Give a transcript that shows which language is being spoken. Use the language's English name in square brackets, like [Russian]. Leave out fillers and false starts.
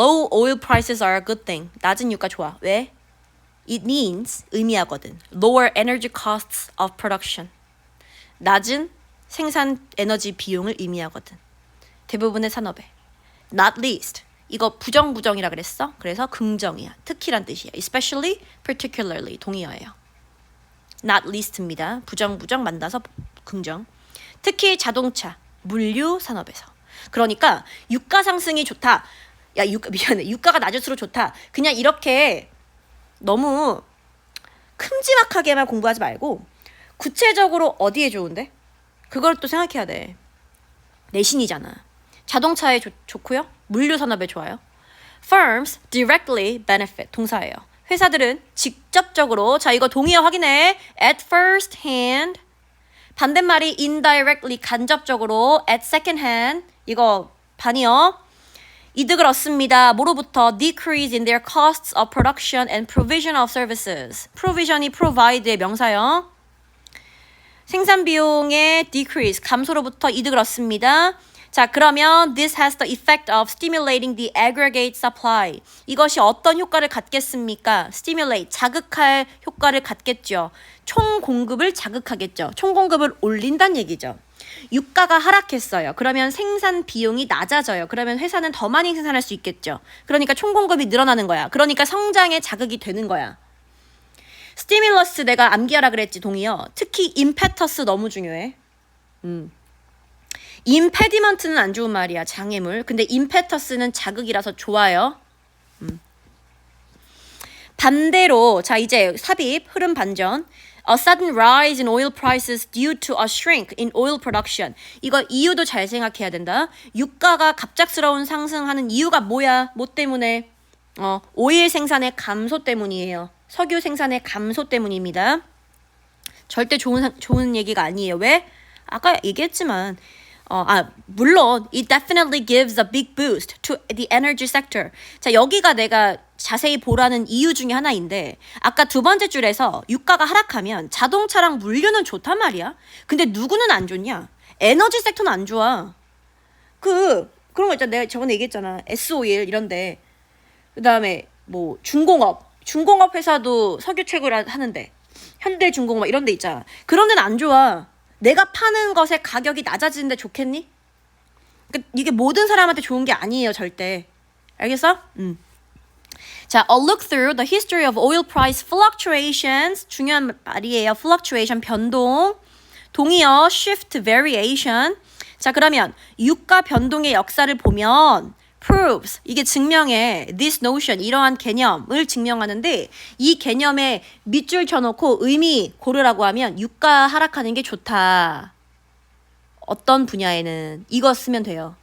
[English] Low oil prices are a good thing. [Korean] 낮은 유가 좋아. 왜? [English] It means [Korean] 의미하거든. [English] Lower energy costs of production. [Korean] 낮은 생산 에너지 비용을 의미하거든. 대부분의 산업에. [English] Not least. [Korean] 이거 부정이라 그랬어. 그래서 긍정이야. 특히란 뜻이야. [English] Especially, particularly. [Korean] 동의어예요. [English] Not least입니다. [Korean] 부정 만나서 긍정. 특히 자동차, 물류 산업에서. 그러니까 유가 상승이 좋다. 야, 미안해. 유가가 낮을수록 좋다. 그냥 이렇게 너무 큼지막하게만 공부하지 말고 구체적으로 어디에 좋은데? 그걸 또 생각해야 돼. 내신이잖아. 자동차에 좋고요. 물류 산업에 좋아요. [English] Firms directly benefit. 동사예요. [Korean] 회사들은 직접적으로 자 이거 동의어 확인해. [English] At first hand. [Korean] 반대말이 [English] indirectly [Korean] 간접적으로 [English] at second hand. [Korean] 이거 반이요. 이득을 얻습니다. 뭐로부터? [English] Decrease in their costs of production and provision of services. [Korean] provision이 provide의 명사요. 생산 비용의 decrease, 감소로부터 이득을 얻습니다. [English] 자, 그러면 this has the effect of stimulating the aggregate supply. [Korean] 이것이 어떤 효과를 갖겠습니까? stimulate, 자극할 효과를 갖겠죠. 총 공급을 자극하겠죠. 총 공급을 올린다는 얘기죠. 유가가 하락했어요. 그러면 생산 비용이 낮아져요. 그러면 회사는 더 많이 생산할 수 있겠죠. 그러니까 총 공급이 늘어나는 거야. 그러니까 성장에 자극이 되는 거야. 스티뮬러스 내가 암기하라 그랬지, 동의어. 특히 임페터스 너무 중요해. 임페디먼트는 안 좋은 말이야, 장애물. 근데 임페터스는 자극이라서 좋아요. 반대로 자 이제 삽입 흐름 반전. [English] A sudden rise in oil prices due to a shrink in oil production. [Korean] 이거 이유도 잘 생각해야 된다. 유가가 갑작스러운 상승하는 이유가 뭐야? 뭐 때문에? 오일 생산의 감소 때문이에요. 석유 생산의 감소 때문입니다. 절대 좋은 얘기가 아니에요. 왜? 아까 얘기했지만 물론 [English] it definitely gives a big boost to the energy sector. [Korean] 자, 여기가 내가 자세히 보라는 이유 중에 하나인데 아까 두 번째 줄에서 유가가 하락하면 자동차랑 물류는 좋단 말이야. 근데 누구는 안 좋냐? 에너지 섹터는 안 좋아. 그런 거 있잖아. 내가 저번에 얘기했잖아. S-오일 이런데. 그다음에 뭐 중공업 회사도 석유 채굴 하는데 현대중공업 이런 데 있잖아. 그런 데는 안 좋아. 내가 파는 것의 가격이 낮아지는데 좋겠니? 그러니까 이게 모든 사람한테 좋은 게 아니에요, 절대. 알겠어? [English] 자, a look through the history of oil price fluctuations. [Korean] 중요한 말이에요. fluctuation, 변동. [English] 동의어, shift, variation. [Korean] 자, 그러면 유가 변동의 역사를 보면 proves, 이게 증명해. this notion, 이러한 개념을 증명하는데 이 개념에 밑줄 쳐놓고 의미 고르라고 하면 유가 하락하는 게 좋다. 어떤 분야에는 이거 쓰면 돼요.